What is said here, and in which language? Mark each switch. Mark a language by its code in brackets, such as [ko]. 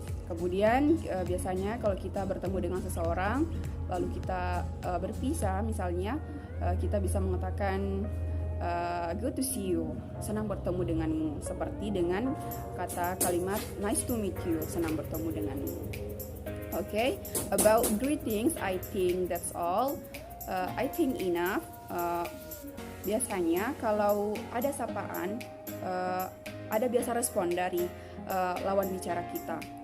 [id] Kemudian biasanya kalau kita bertemu dengan seseorang lalu kita berpisah misalnya, kita bisa mengatakan [en] good to see you, [id] senang bertemu denganmu, seperti dengan kata kalimat [en] nice to meet you, [id] senang bertemu denganmu. [en] Okay, about greetings, I think that's all. I think enough. [id] Biasanya kalau ada sapaan, ada biasa respon dari lawan bicara kita.